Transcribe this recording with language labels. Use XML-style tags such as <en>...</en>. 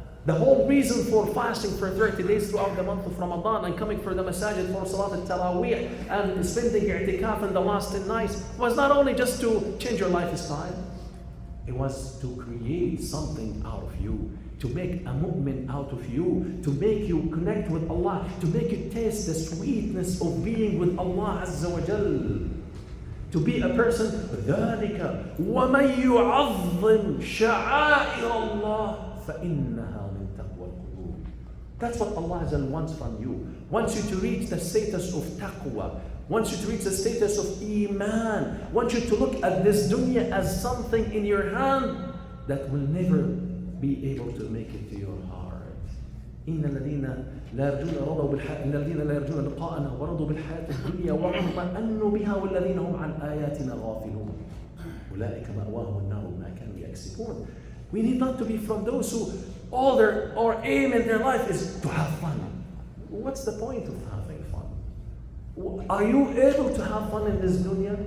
<en>The whole reason for fasting for 30 days throughout the month of Ramadan and coming for the masajid for Salat al-Taraweeh and spending i'tikaf in the last 10 nights was not only just to change your lifestyle, it was to create something out of you, to make a mu'min out of you, to make you connect with Allah, to make you taste the sweetness of being with Allah Azza wa Jal. To be a person,</en> <ar>ذَلِكَ وَمَنْ يُعَظِّمْ شَعَائِرَ اللَّهِ فَإِنَّهَا مِنْ تَقْوَى الْقُلُوبِ.</ar> <en>That's what Allah Azza wants from you. Wants you to reach the status of taqwa. Wants you to reach the status of iman. Wants you to look at this dunya as something in your hand that will never be able to make it to your heart.</en> <ar>إن الذين لا يرجون لقاءنا ورضوا بالحياة الدنيا واطمأنوا بها والذين هم عن آياتنا غافلون أولئك مأواهم النار بما كانوا يكسبون.</ar> <en>We need not to be from those who all their or aim in their life is to have fun. What's the point of having fun? Are you able to have fun in this dunya?</en>